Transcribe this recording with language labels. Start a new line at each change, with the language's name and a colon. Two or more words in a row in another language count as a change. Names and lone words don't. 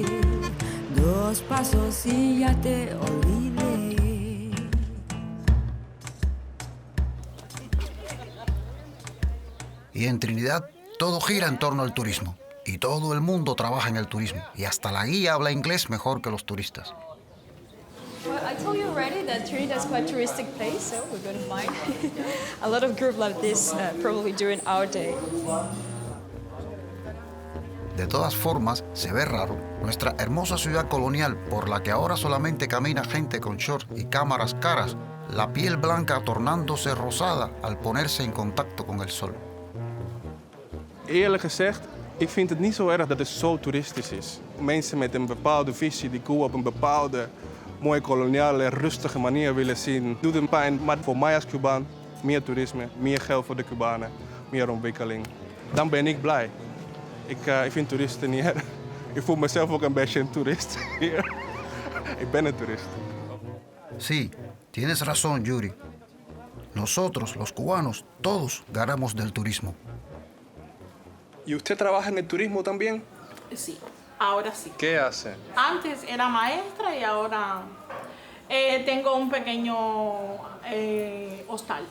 Spanish: 2 pasos y ya te olvidé. Y en Trinidad, todo gira en torno al turismo. Y todo el mundo trabaja en el turismo. Y hasta la guía habla inglés mejor que los turistas.
English: Well, I told you already that Trinidad is quite a touristic place, so we're going to find a lot of groups like this probably during our day.
Spanish: De todas formas, se ve raro. Nuestra hermosa ciudad colonial, por la que ahora solamente camina gente con shorts y cámaras caras, la piel blanca tornándose rosada al ponerse en contacto con el sol.
Dutch: Eerlijk gezegd Ik vind het niet zo erg dat het zo toeristisch is. Mensen met een bepaalde visie die Cuba op een bepaalde mooie koloniale, rustige manier willen zien, doet een pijn. Maar voor mij als Cubaan, meer toerisme, meer geld voor de Cubanen, meer ontwikkeling. Dan ben ik blij. Ik vind toeristen niet erg. Ik voel mezelf ook een beetje een toerist hier. Ik ben een toerist.
Spanish: Sí, tienes razón, Yuri. Nosotros, los cubanos, todos ganamos del turismo. ¿Y usted trabaja en el turismo también? Sí, ahora sí. ¿Qué hace? Antes era maestra y ahora tengo un pequeño hostal.